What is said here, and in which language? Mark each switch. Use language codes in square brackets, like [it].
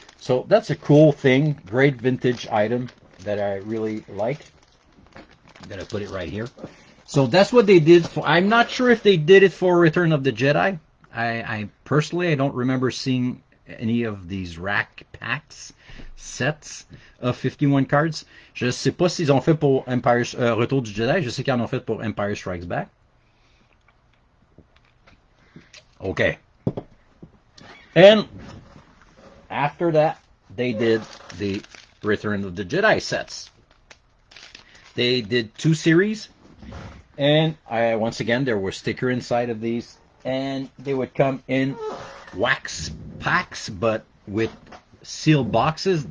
[en] So that's a cool thing. Great vintage item that I really like. I'm gonna put it right here. So that's what they did for. I'm not sure if they did it for Return of the Jedi. I personally, I don't remember seeing any of these rack packs sets of 51 cards. [fr] Je sais pas s'ils ont fait pour Retour du Jedi. Je sais qu'ils en ont fait pour Empire Strikes Back. [en] Okay. And after that, they did the Return of the Jedi sets. They did 2 series, and once again, there were stickers inside of these, and they would come in wax packs, but with sealed boxes.